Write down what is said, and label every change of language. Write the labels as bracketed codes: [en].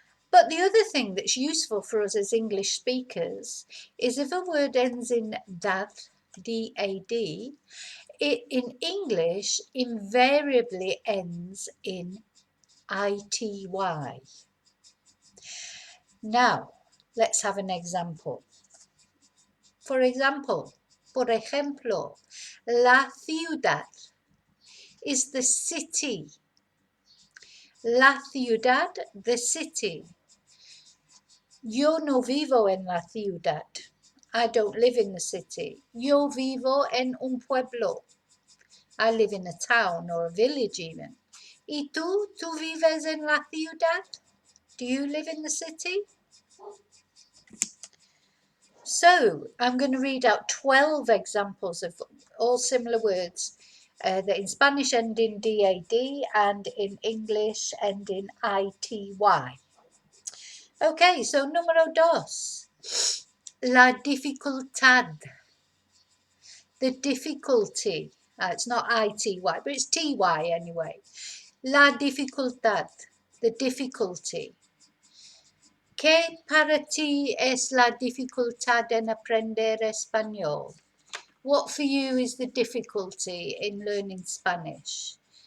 [en] But the other thing that's useful for us as English speakers is if a word ends in dad, D-A-D, it in English invariably ends in I-T-Y. Now, let's have an example. For example, [es] por ejemplo, [en] la ciudad is the city. [es] La ciudad, [en] the city. [es] Yo no vivo en la ciudad. [en] I don't live in the city. [es] Yo vivo en un pueblo. [en] I live in a town or a village even. [es] ¿Y tú? ¿Tú vives en la ciudad? [en] Do you live in the city? So I'm going to read out 12 examples of all similar words that in Spanish end in D-A-D and in English end in I-T-Y. Okay, so [es] número dos. La dificultad. [en] The difficulty. It's not I-T-Y, but it's T-Y anyway. [es] La dificultad. [en] The difficulty. [es] ¿Qué para ti es la dificultad en aprender español? [en] What for you is the difficulty in learning Spanish?